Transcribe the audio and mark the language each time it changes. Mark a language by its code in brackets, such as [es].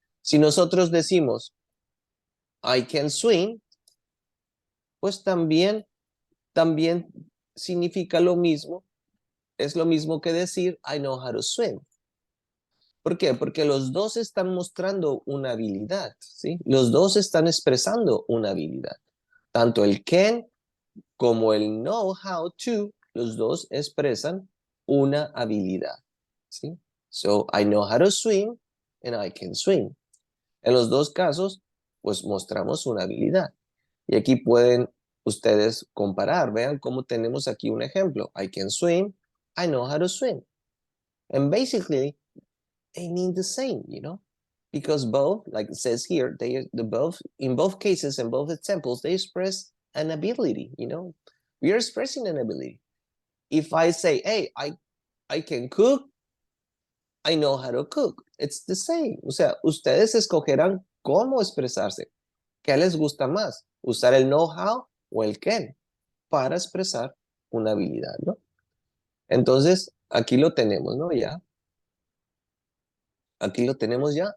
[es] Si nosotros decimos [en] I can swim, [es] pues también significa lo mismo, es lo mismo que decir [en] I know how to swim. [es] ¿Por qué? Porque los dos están mostrando una habilidad, ¿sí? Los dos están expresando una habilidad. Tanto el can como el know how to, los dos expresan una habilidad, ¿sí? [en] So, I know how to swim and I can swim. [es] En los dos casos, pues mostramos una habilidad. Y aquí pueden ustedes comparar. Vean cómo tenemos aquí un ejemplo. [en] I can swim. I know how to swim. And basically, they mean the same, you know? Because both, like it says here, in both cases, in both examples, they express an ability, you know? We are expressing an ability. If I say, hey, I can cook, I know how to cook. It's the same. [es] O sea, ustedes escogerán cómo expresarse. ¿Qué les gusta más? ¿Usar el know-how o el can para expresar una habilidad, ¿no? Entonces, aquí lo tenemos, ¿no? Ya. Aquí lo tenemos ya.